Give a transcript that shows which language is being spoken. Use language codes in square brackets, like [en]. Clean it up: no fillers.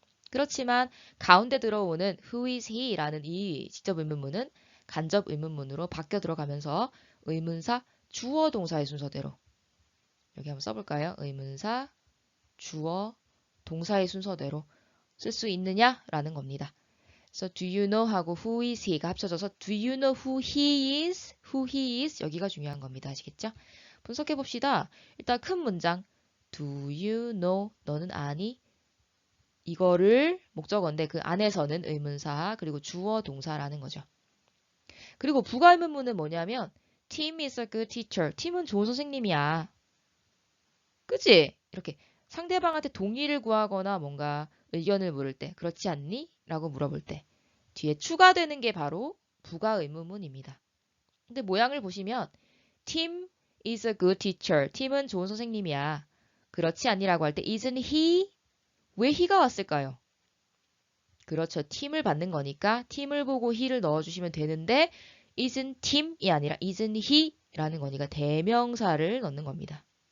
[ko] 그렇지만 가운데 들어오는 [en] who is he? [ko] 라는 이 직접 의문문은 간접 의문문으로 바뀌어 들어가면서 의문사 주어 동사의 순서대로 여기 한번 써볼까요? 의문사 주어 동사의 순서대로 쓸 수 있느냐? 라는 겁니다. 그래서 [en] do you know 하고 who is he가 합쳐져서 do you know who he is? who he is? [ko] 여기가 중요한 겁니다. 아시겠죠? 분석해 봅시다. 일단 큰 문장 [en] do you know? [ko] 너는 아니? 이거를 목적어인데 그 안에서는 의문사 그리고 주어 동사라는 거죠. 그리고 부가의문문은 뭐냐면 [en] Tim is a good teacher. [ko] 팀은 좋은 선생님이야. 그치? 이렇게 상대방한테 동의를 구하거나 뭔가 의견을 물을 때 그렇지 않니? 라고 물어볼 때 뒤에 추가되는 게 바로 부가의문문입니다. 근데 모양을 보시면 [en] Tim is a good teacher. [ko] 팀은 좋은 선생님이야. 그렇지 않니라고 할 때 [en] isn't he? [ko] 왜 he가 왔을까요? 그렇죠. 팀을 받는 거니까 팀을 보고 he를 넣어주시면 되는데 [en] isn't Tim [ko] 이 아니라 [en] isn't he [ko] 라는 거니까 대명사를 넣는 겁니다.